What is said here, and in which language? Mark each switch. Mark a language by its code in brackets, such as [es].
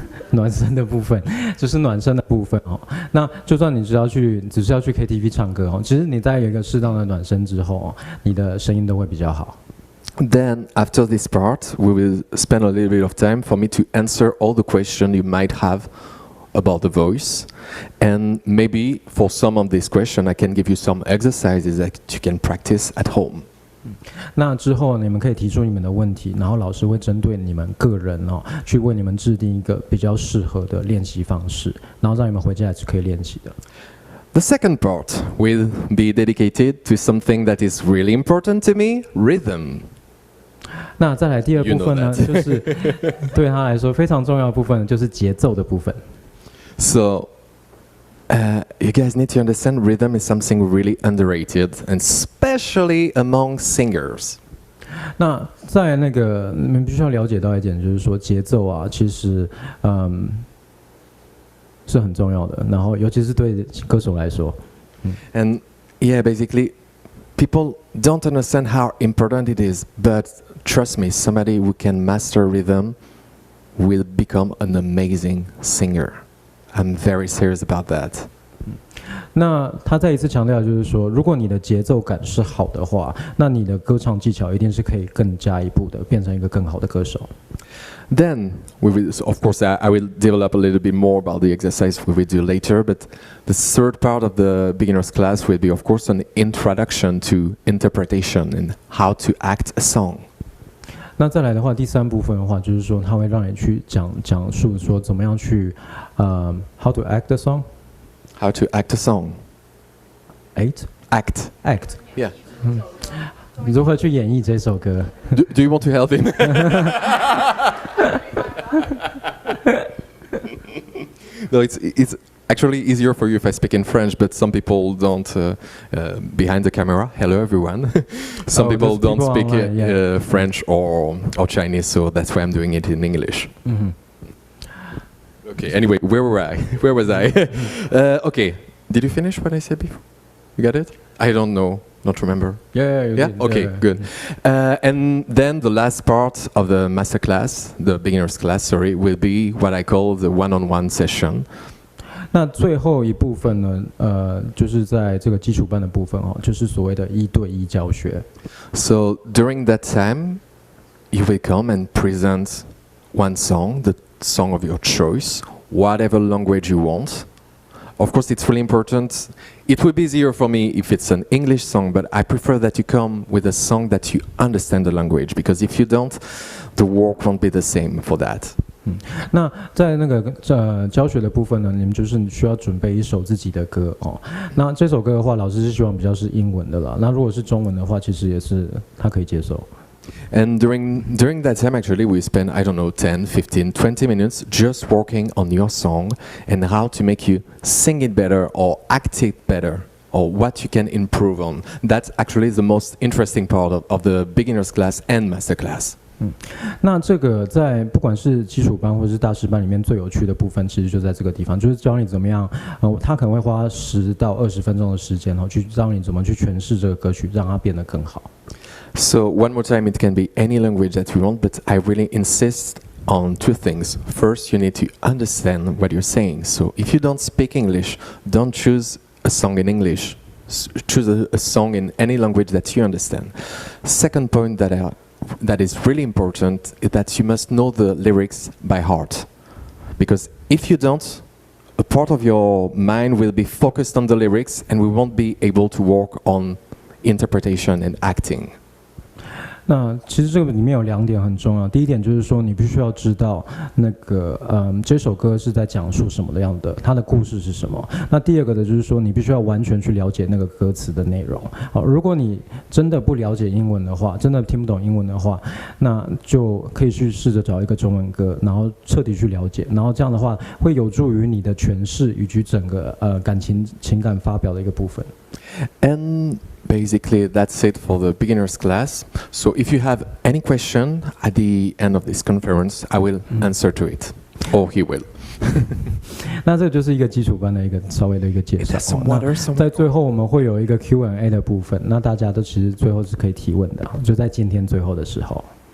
[zh] 暖身的部分，就是暖身的部分那就算你只是要去 KTV 唱歌其实你在有一个适当的暖身之后你的声音都会比较好。 [en] Then after this part, we will spend a little bit of time for me to answer all the questions you might have about the voice. And maybe for some of these questions, I can give you some exercises that you can practice at home. [zh] 那之后你们可以提出你们的问题，然后老师会针对你们个人去为你们制定一个比较适合的练习方式，然后让你们回家也是可以练习的。 [en] The second part will be dedicated to something that is really important to me, rhythm. [zh] 那再来第二部分呢， [en] You know that. [zh] 就是对他来说非常重要的部分，就是节奏的部分。 [en] So, you guys need to understand rhythm is something really underrated, and especially among singers. [zh] 那在那个你们必须要了解到一点，就是说节奏啊，其实是很重要的，然后尤其是对歌手来说。 [en] And yeah, basically, people don't understand how important it is, but trust me, somebody who can master rhythm will become an amazing singer. I'm very serious about that. [zh] 那他再一次强调，就是说，如果你的节奏感是好的话，那你的歌唱技巧一定是可以更加一步的变成一个更好的歌手。 [en] Then, we will, so of course, I will develop a little bit more about the exercise we will do later, but the third part of the beginner's class will be, of course, an introduction to interpretation and how to act a song. [zh] 那再来的话，第三部分的话，就是说，他会让你去讲述说怎么样去 [en] how to act the song。 How to act a song. Act. Act。 Yeah. [zh] 你如何去演绎这首歌？ [en] Do you want to help him? No, it's actually easier for you if I speak in French, but some people don't. Behind the camera, hello everyone. Some people there's don't people speak online, yeah. French or Chinese, so that's why I'm doing it in English. Okay. Anyway, where were I? Where was I? Okay. Did you finish what I said before? You got it? I don't know. Not remember. Yeah. Okay. Good. And then the last part of the master class, the beginner's class, sorry, will be what I call the one-on-one session. [zh] 那最后一部分呢，就是在这个基础班的部分哦，就是所谓的1对1教学。 [en] So during that time, you will come and present one song, the song of your choice, whatever language you want. Of course, it's really important. It would be easier for me if it's an English song, but I prefer that you come with a song that you understand the language, because if you don't, the work won't be the same for that. [zh] 那在那个教学的部分呢，你们就是需要准备一首自己的歌哦。那这首歌的话，老师是希望比较是英文的啦。那如果是中文的话，其实也是他可以接受。 [en] And during that time, actually, we spend, I don't know, 10, 15, 20 minutes just working on your song and how to make you sing it better or act it better or what you can improve on. That's actually the most interesting part of the beginner's class and master class. [zh] 那这个在不管是基础班或是大师班里面最有趣的部分，其实就在这个地方，就是教你怎么样，他可能会花10到20分钟的时间，去教你怎么去诠释这个歌曲，让它变得更好。 [en] So one more time, it can be any language that you want, but I really insist on two things. First, you need to understand what you're saying. So if you don't speak English, don't choose a song in English. Choose a song in any language that you understand. Second point that is really important is that you must know the lyrics by heart. Because if you don't, a part of your mind will be focused on the lyrics and we won't be able to work on interpretation and acting. [zh] 那其实这个里面有2点很重要。第一点就是说，你必须要知道那个这首歌是在讲述什么的样的，它的故事是什么。那第二个的就是说，你必须要完全去了解那个歌词的内容。好，如果你真的不了解英文的话，真的听不懂英文的话，那就可以去试着找一个中文歌，然后彻底去了解，然后这样的话会有助于你的诠释以及整个情感发表的一个部分。 [en] And basically, that's it for the beginner's class. So if you have any question at the end of this conference, I will answer to it, or he will. [zh] 那这就是一个基础班的一个稍微的一个介绍。 [en] Some water, some [zh] 在最后我们会有一个 Q&A 的部分，那大家都其实最后是可以提问的，就在今天最后的时候。